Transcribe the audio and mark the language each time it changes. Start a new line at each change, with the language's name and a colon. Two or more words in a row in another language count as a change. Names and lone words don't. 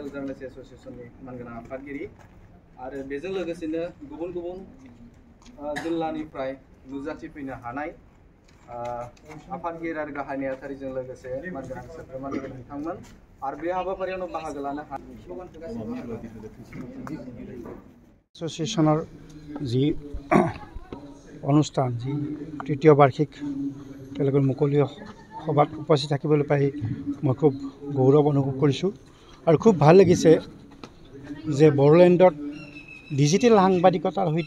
Bodo: जार्नालिस्ट एस'सिएशननि मानगोनां आफादगिरि आरो बेजों लोगोसेनो गुबुन गुबुन जिल्लानिफ्राय नुजाथिफैनो हानाय आफादगिरि आरो गाहाय नेहाथारिजों लोगोसे मानगोनां सोद्रोमा लोगो नोंथांमोन आरो बे हाबाफारियावनो बाहागो लानो हानाय
Assamese: एस'सिएशনৰ যি অনুষ্ঠান যি তৃতীয় বাৰ্ষিক তেওঁলোকৰ মুকলি সভাত উপস্থিত থাকিবলৈ পাই মই খুব গৌৰৱ অনুভৱ কৰিছোঁ আৰু খুব ভাল লাগিছে যে বড়োলেণ্ডত ডিজিটেল সাংবাদিকতাৰ সৈতে